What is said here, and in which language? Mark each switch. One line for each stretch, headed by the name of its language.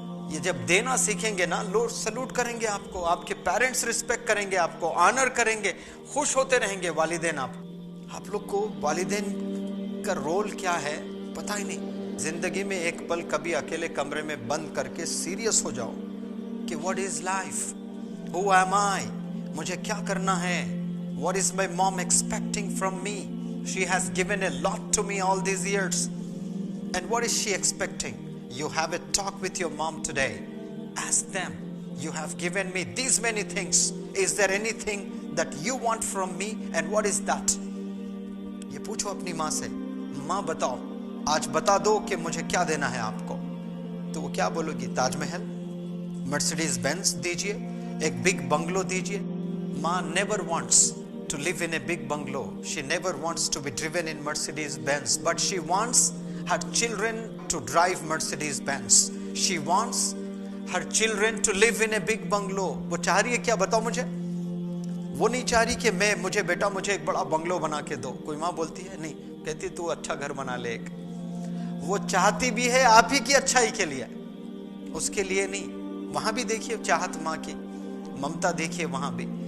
Urdu: یہ جب دینا سیکھیں گے نا، لوگ سلوٹ کریں گے آپ کو، آپ کے پیرنٹس رسپیکٹ کریں گے آپ کو، آنر کریں گے، خوش ہوتے رہیں گے والدین. آپ لوگ کو والدین کا رول کیا ہے پتہ ہی نہیں. زندگی میں ایک پل کبھی اکیلے کمرے میں بند کر کے سیریس ہو جاؤ کہ
English: what is life, who am I,
Urdu: مجھے کیا کرنا ہے.
English: What is my mom expecting from me? She has given a lot to me all these years. And what is she expecting? You have a talk with your mom today. Ask them, you have given me these many things. Is there anything that you want from me? And what is that?
Urdu: یہ پوچھو اپنی ماں سے، ماں بتاؤ آج بتا دو کہ مجھے کیا دینا ہے آپ کو. تو وہ کیا بولو گی؟ تاج محل، مرسیڈیز بینز دیجئے، ایک بگ بنگلو دیجئے.
English: ماں never wants to live in a big bungalow. She never wants to be driven in Mercedes Benz, but she wants her children to drive Mercedes Benz. She wants her children to live in a big bungalow.
Urdu: وہ چاہ رہی ہے کیا؟ بتاؤ مجھے. وہ نہیں چاہ رہی کہ مجھے بیٹا مجھے ایک بڑا بنگلو بنا کے دو. کوئی ماں بولتی ہے نہیں، کہتی تو اچھا گھر بنا لے ایک. وہ چاہتی بھی ہے آپ ہی کی اچھائی کے لیے، اس کے لیے نہیں. وہاں بھی دیکھیے چاہت ماں کی، ممتا دیکھیے وہاں بھی.